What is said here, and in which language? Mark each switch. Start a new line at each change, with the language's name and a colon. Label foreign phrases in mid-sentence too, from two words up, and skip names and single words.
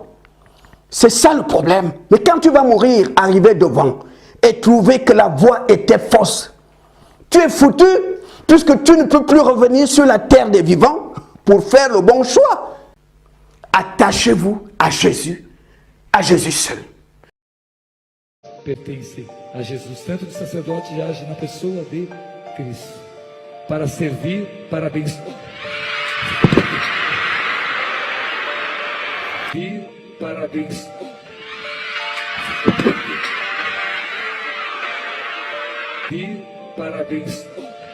French: C'est ça le problème. Mais quand tu vas mourir, arriver devant et trouver que la voie était fausse, tu es foutu puisque tu ne peux plus revenir sur la terre des vivants pour faire le bon choix. Attachez-vous à Jésus seul.
Portuguese: Pertence a Jesus, tanto que o sacerdote age na pessoa de Cristo, para servir, para abençoar. E para abençoar. E para abençoar.